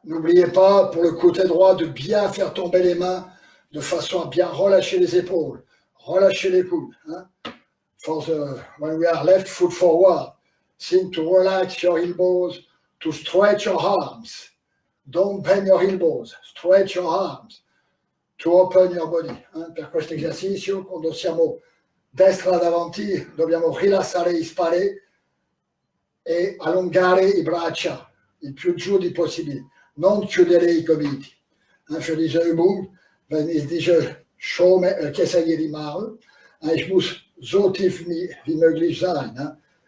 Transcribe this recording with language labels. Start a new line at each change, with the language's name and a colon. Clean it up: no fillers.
French: N'oubliez pas, pour le côté droit, de bien faire tomber les mains de façon à bien relâcher les épaules, relâcher les coudes. Hein?
English: When we are left foot forward, think to relax your elbows, to stretch your arms. Don't bend your elbows, stretch your arms, to open your body.
Italian: Per questo esercizio, quando siamo destra davanti, dobbiamo rilassare gli spalle e allungare i braccia il più giù di possibile, non chiudere i gomiti.
German: Für diese Übung, wenn ich diese Käsergiri mache, ich muss so tief wie möglich sein.